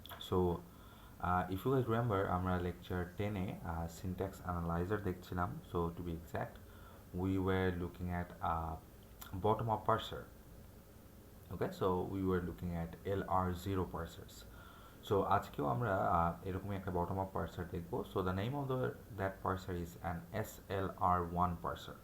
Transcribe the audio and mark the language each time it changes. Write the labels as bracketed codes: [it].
[en] So if you guys remember [bn] আমরা [en] lecture 10 এ syntax analyzer [bn] দেখছিলাম. [en] So to be exact, we were looking at bottom up parser. Okay, so we were looking at LR0 parsers. [bn] So আজকেও আমরা এরকমই একটা bottom up parser দেখবো. [en] So the name of that parser is an SLR1 parser.